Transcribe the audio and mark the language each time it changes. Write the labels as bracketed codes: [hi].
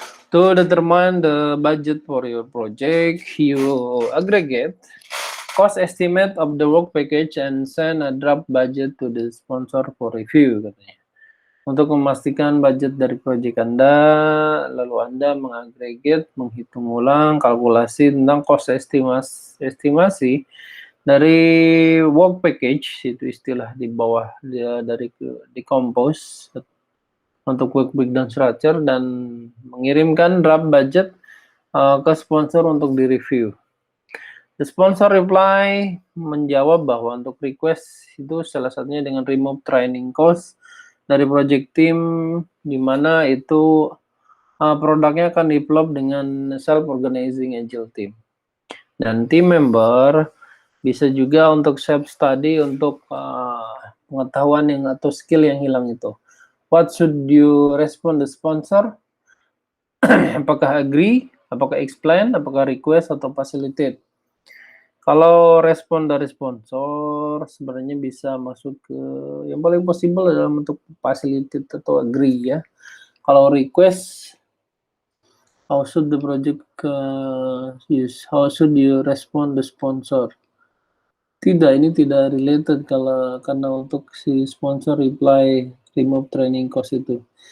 [en] To determine the budget for your project, you aggregate cost estimate of the work package and send a draft budget to the sponsor for review [id] katanya. Untuk memastikan budget dari proyek Anda, lalu Anda mengagregat, menghitung ulang, kalkulasi tentang cost estimasi dari work package, itu istilah di bawah dari decompose untuk quick big dan structure, dan mengirimkan draft budget ke sponsor untuk direview. [en] The sponsor reply [id] menjawab bahwa untuk request itu salah satunya dengan [en] remove training cost [id] dari project team, di mana itu produknya akan develop dengan [en] self-organizing agile team. [id] Dan team member bisa juga untuk self-study untuk pengetahuan yang atau skill yang hilang itu. [en] What should you respond the sponsor? [id] Apakah agree, apakah explain, apakah request, atau facilitate? Kalau respon dari sponsor sebenarnya bisa masuk ke yang paling possible dalam bentuk facilitate atau agree ya. Kalau [en] request, how should the project use? How should you respond the sponsor? [id] Tidak, ini tidak related karena untuk si sponsor reply remove training cost itu.